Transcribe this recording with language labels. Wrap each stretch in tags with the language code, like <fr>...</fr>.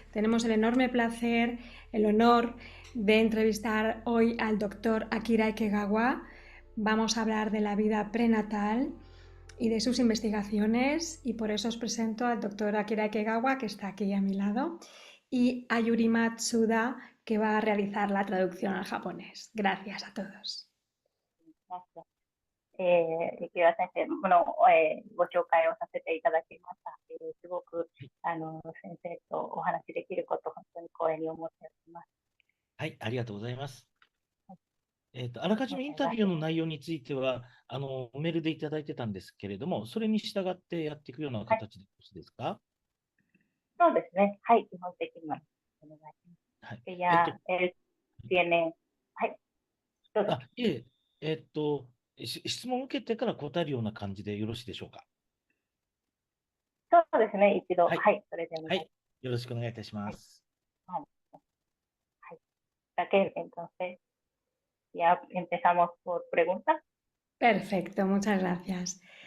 <es>Tenemos el enorme placer, el honor de entrevistar hoy al doctor Akira Ikegawa. Vamos a hablar de la vida prenatal y de sus investigaciones, y por eso os presento al doctor Akira Ikegawa, que está aquí a mi lado, y a Yuri Matsuda, que va a realizar la traducción al japonés. Gracias a todos. Gracias.</es> <ja>池田先生の、ご紹介をさせていただきました。すごく先生とお話しできること、本当に光栄に思っております。はい、ありがとうございます。あらかじめインタビューの内容については、メールでいただいてたんですけれども、それに従ってやっていくような形でよろしいですか？そうですね。はい、基本的にはお願いします。はい。や、</ja> <es>tiene、</es> <ja>はい。どうぞ。いえ、質問を受けてから答えるような感じでよろしいでしょうか？そうですね、一度、はい、それでお願いします。はい、よろしくお願いいたします。はい。はい。</ja> <es>Raquel, entonces, ya empezamos por preguntas. Perfecto, muchas gracias.</es>